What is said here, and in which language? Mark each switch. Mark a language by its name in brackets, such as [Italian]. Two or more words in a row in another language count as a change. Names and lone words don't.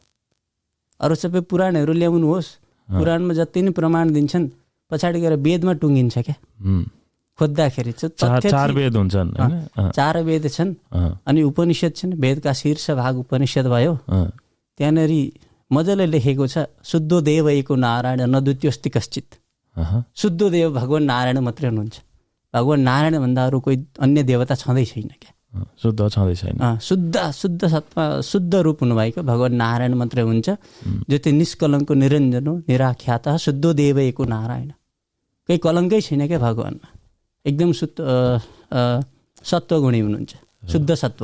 [Nepali] अरू सबै पुराणहरू ल्याउनुहोस्, पुराणमा जति नै प्रमाण दिन्छन् पछाडि गएर वेदमा टुङ्गिन्छ क्या। खोज्दाखेरि चार वेद हुन्छन्, 4 वेद छन् अनि उपनिषद छन्। वेदका शीर्ष भाग उपनिषद भयो। त्यहाँनिर मजाले लेखेको छ, [Sanskrit] शुद्ध देव एको नारायण न द्वितीयोस्ति कश्चित। [Nepali] शुद्ध देव भगवान नारायण मात्रै हुनुहुन्छ। भगवान नारायण भन्दा अरू कोही अन्य देवता छँदै छैन क्या। शुद्ध छँदै छैन। शुद्ध सत्ता शुद्ध रूप हुनुभएको भगवान नारायण मात्रै हुन्छ, जो त्यो निष्कलङ्क निरञ्जन हो, [Sanskrit] निराख्यात शुद्ध देव एको नारायण। [Nepali] केही कलङ्कै छैन क्या भगवानमा। एकदम शुद्ध सत्वगुणी हुनुहुन्छ, शुद्ध सत्व।